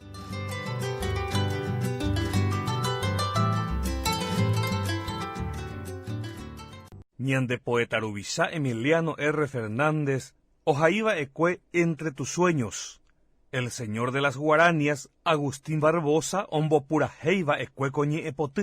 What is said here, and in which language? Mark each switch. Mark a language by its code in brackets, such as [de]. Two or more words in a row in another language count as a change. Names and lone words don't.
[gn] Ñande poeta ruvisa Emiliano R. Fernández ojaíva ecue Entre tus sueños. [es] El señor de las guaranias [gn] Agustín Barbosa ombopurahéiva ecue koñe'ẽ poty.